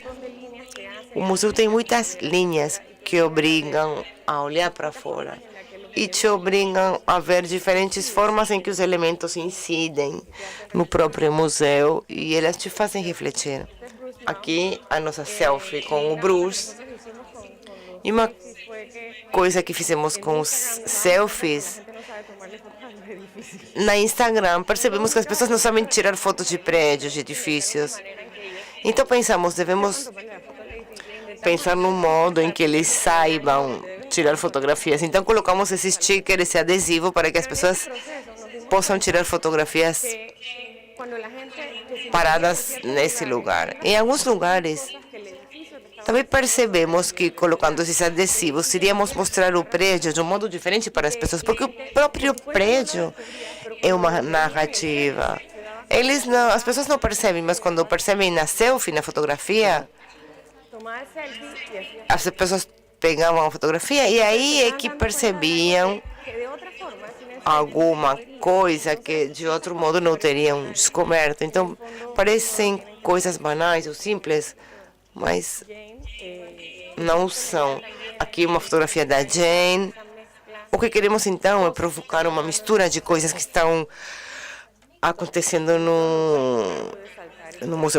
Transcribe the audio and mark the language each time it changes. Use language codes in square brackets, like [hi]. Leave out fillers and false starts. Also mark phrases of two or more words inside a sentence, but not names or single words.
[pt] O museu tem muitas linhas que obrigam a olhar para fora e te obrigam a ver diferentes formas em que os elementos incidem no próprio museu e elas te fazem refletir. Aqui, a nossa selfie com o Bruce E uma [es] fue que [pt] coisa que fizemos com os selfies, [es] la gente no sabe tomarle fotos a los edificios. [pt] na Instagram, percebemos que as pessoas não sabem tirar fotos de prédios, de edifícios. Então pensamos, devemos [es] Tomarle la foto al edificio. [pt] pensar num modo em que eles saibam tirar fotografias. Então colocamos esse sticker, esse adesivo, para que as pessoas possam tirar fotografias [es] Cuando la gente decide [pt] paradas nesse lugar. Em alguns lugares, [es] que el edificio te está [pt] também percebemos que colocando esses adesivos, iríamos mostrar o prédio de um modo diferente para as pessoas, porque o próprio prédio é uma narrativa. As pessoas não percebem, mas quando percebem na selfie, na fotografia, [es] tomaba el selfie y hacía [pt] as pessoas pegavam a fotografia e aí é que percebiam [es] que de otra forma, sin el [pt] alguma coisa que de outro modo não teriam descoberto. Então, parecem coisas banais ou simples, mas não são. Aqui uma fotografia da Jane. O que queremos então é provocar uma mistura de coisas que estão acontecendo no museu.